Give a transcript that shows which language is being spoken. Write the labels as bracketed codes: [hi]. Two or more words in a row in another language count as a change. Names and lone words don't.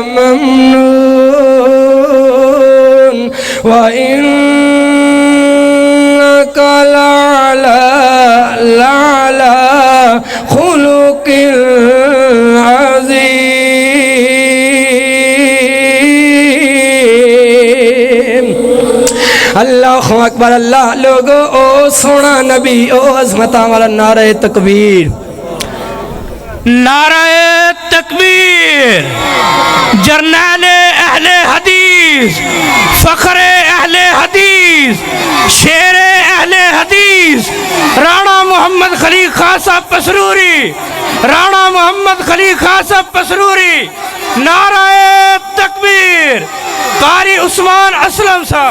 [ar] ممنون وإنك لعلى خلق عظيم اللہ اکبر [pa] اللہ لوگو او سونا نبی او عظمتاں والا نعرہ تکبیر [ur] نعرہ تکبیر جرنیل اہل حدیث فخر اہل حدیث شیر اہل حدیث رانا محمد خلیق خان صاحب پسروری رانا محمد خلیق خان صاحب پسروری نعرہ تکبیر قاری عثمان اسلم صاحب